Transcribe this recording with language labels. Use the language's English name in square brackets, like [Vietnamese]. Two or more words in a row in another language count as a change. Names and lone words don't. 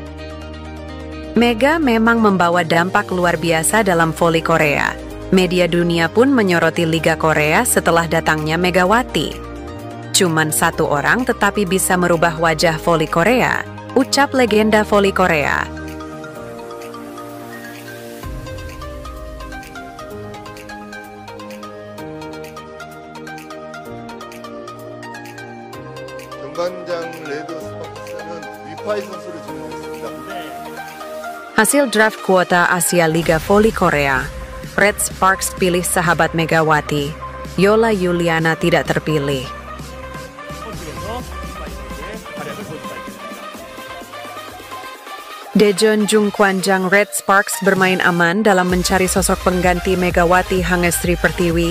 [Indonesian] Mega memang membawa dampak luar biasa dalam voli Korea. Media dunia pun menyoroti Liga Korea setelah datangnya Megawati. Cuman satu orang tetapi bisa merubah wajah voli Korea, ucap legenda voli Korea. [Korean] 정관장 레드 스파크스는 위파이 선수를 지명했습니다. [Indonesian] Hasil draft kuota Asia Liga Voli Korea, Red Sparks pilih sahabat Megawati, Yola Yuliana tidak terpilih. Daejeon Jungkwanjang Red Sparks bermain aman dalam mencari sosok pengganti Megawati Hangestri Pertiwi.